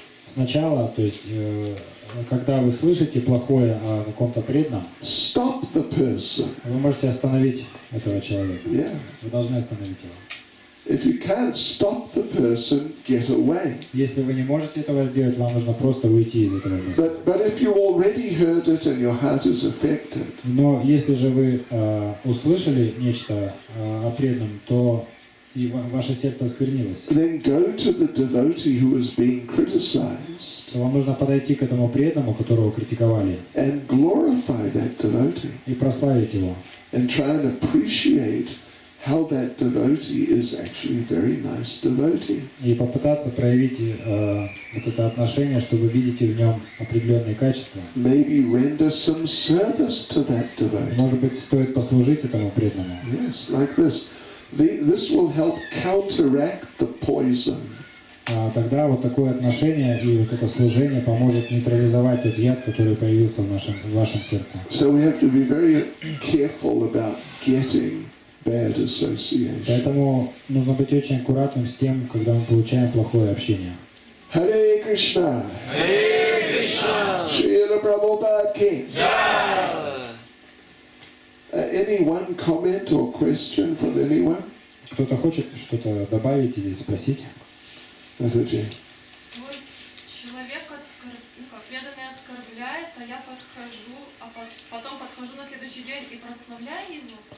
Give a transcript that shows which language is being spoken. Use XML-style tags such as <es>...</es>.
<ru>Сначала, то есть, когда вы слышите плохое о каком-то преданном,</ru> <en>stop the person.</en> <ru>вы можете остановить этого человека.</ru> <en>Yeah.</en> <ru>Вы должны остановить его.</ru> <en>If you can't stop the person, get away.</en> <ru>Если вы не можете этого сделать, вам нужно просто уйти из этого места.</ru> <en>But if you already heard it and your heart is affected,</en> <ru>Но если же вы услышали нечто о преданном, то и ваше сердце осквернилось,</ru> <en>then go to the devotee who is being criticized</en> <ru>то вам нужно подойти к этому преданному, которого критиковали,</ru> <en>and glorify that devotee</en> <ru>и прославить его,</ru> <en>and try and appreciate how that devotee is actually a very nice devotee.</en> <ru>и попытаться проявить вот это отношение, что вы видите в нем определенные качества.</ru> <en>Maybe render some service to that devotee.</en> <ru>Может быть, стоит послужить этому преданному.</ru> <en>Yes, like this. This will help counteract the poison.</en> <ru>Тогда вот такое отношение и вот это служение поможет нейтрализовать тот яд, который появился в вашем сердце.</ru> <en>So we have to be very careful about getting bad association.</en> <ru>Поэтому нужно быть очень аккуратным с тем, когда мы получаем плохое общение.</ru> <sa>Hare Krishna. Hare Krishna. Srila Prabhupada Ki. Jai.</sa> <en>Any one comment or question from anyone?</en> <ru>Кто-то хочет что-то добавить или спросить?</ru> <en>Mataji.</en> <ru>То есть человек преданный оскорбляет, а я подхожу, потом подхожу на следующий день и прославляю его?</ru>